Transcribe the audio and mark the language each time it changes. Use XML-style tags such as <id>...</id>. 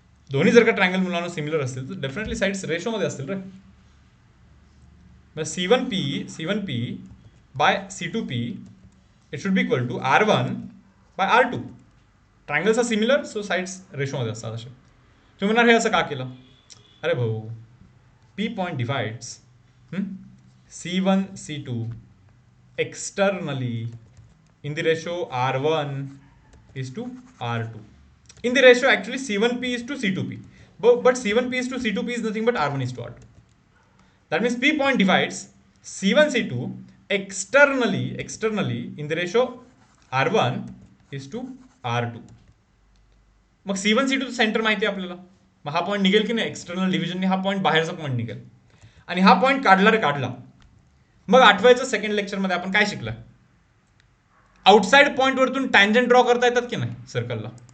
<mr>दोन्ही जर का ट्रायंगल मुलांना सिमिलर असतील तर डेफिनेटली साईड्स रेशोमध्ये असतील रे.</mr> <en>C1P by C2P it should be equal to R1 by R2. Triangles are similar, so</en> <mr>sides रेशोमध्ये असतात असे. तुम्ही म्हणणार हे असं का केलं? अरे भाऊ,</mr> <en>P point divides C1 C2 externally in the ratio R1 is to R2. In the ratio actually C1P is to C2P. But C1P is to C2P is nothing but R1 is to R2. That means P point divides C1 C2 externally in the ratio R1 is to R2.</en> <mr>मग C1 C2 centre माहिती आहे आपल्याला. मग हा point निघेल की नाही external डिव्हिजनने, हा पॉईंट बाहेरचा पॉईंट निघेल. आणि हा पॉईंट काढला. मग आठवायचं सेकंड लेक्चरमध्ये आपण काय शिकलं? आउटसाइड पॉईंट वरतून टँजंट ड्रॉ करता येतात की नाही सर्कलला?</mr>